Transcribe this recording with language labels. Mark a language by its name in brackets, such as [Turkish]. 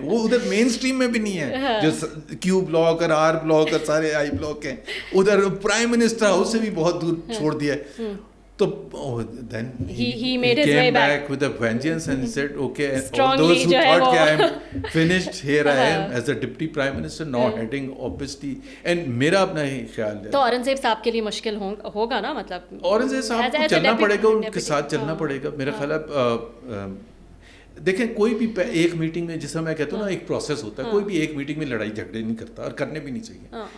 [Urdu] وہ ادھر مین اسٹریم میں بھی نہیں ہے, جو کیو بلاک اور آر بلاک اور سارے آئی بلاک ہیں, ادھر پرائم منسٹر ہاؤس سے بھی بہت دور چھوڑ دیا ہے. تو then [English] he made his way back with a vengeance and said okay, all those who thought that I am finished, here I am as a deputy prime minister now heading obviously. [Urdu] And میرا اپنا ہی خیال ہے تو اورنگزیب صاحب کے لیے مشکل ہوگا نا, مطلب اورنگزیب صاحب کو چلنا پڑے گا, ان کے ساتھ چلنا پڑے گا میرا خیال ہے. دیکھیں کوئی بھی ایک میٹنگ میں, جیسا میں کہتا ہوں نا ایک پروسیس ہوتا ہے, کوئی بھی ایک میٹنگ میں لڑائی جھگڑے نہیں کرتا, اور کرنے بھی نہیں چاہیے.